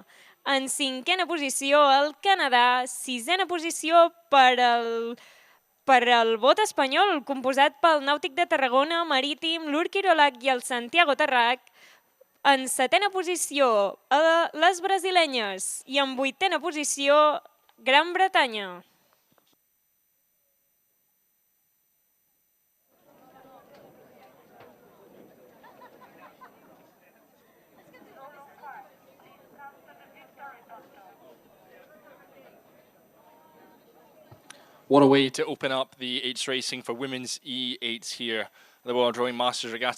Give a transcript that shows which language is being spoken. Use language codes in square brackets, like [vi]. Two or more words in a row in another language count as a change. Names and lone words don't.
[ca] En cinquena posició el Canadà. Sisena posició per al vot espanyol, composat pel Nàutic de Tarragona, Marítim, l'Urquirolac i el Santiago Tarrac. En setena posició les brasilenyes i en vuitena posició Gran Bretanya. [en] What a way to open up the eights racing for women's E8s here at the World Rowing Masters Regatta.